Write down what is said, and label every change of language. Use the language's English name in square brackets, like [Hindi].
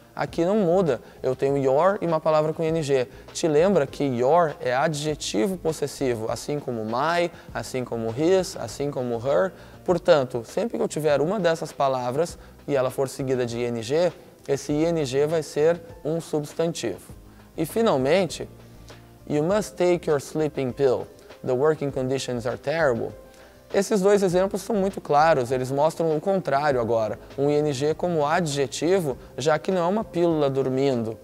[Portuguese] Aqui não muda, eu tenho your e uma palavra com ing. Te lembra que your é adjetivo possessivo, assim como my, assim como his, assim como her. Portanto, sempre que eu tiver uma dessas palavras e ela for seguida de ing, esse ing vai ser um substantivo. E finalmente, [English] you must take your sleeping pill. The working conditions are terrible. [Portuguese] Esses dois exemplos são muito claros, eles mostram o contrário agora. Um ing como adjetivo, já que não é uma pílula dormindo.